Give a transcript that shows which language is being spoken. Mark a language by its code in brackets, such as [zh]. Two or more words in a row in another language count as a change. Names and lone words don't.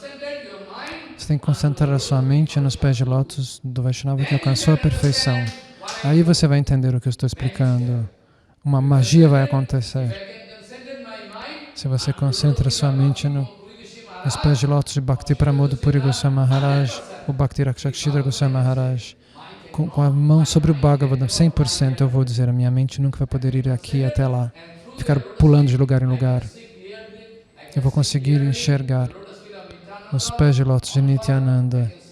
[pt] Você tem que concentrar a sua mente nos pés de lótus do Vaishnava que alcançou a perfeição. Aí você vai entender o que eu estou explicando. Uma magia vai acontecer. Se você concentra a sua mente nos pés de lótus de Bhakti Pramod Puri Goswami Maharaj, o Bhakti Rakshakshidra Goswami Maharaj, com a mão sobre o Bhagavatam, 100% eu vou dizer, a minha mente nunca vai poder ir aqui até lá, ficar pulando de lugar em lugar. Eu vou conseguir enxergar os pés de lótus de Nityananda.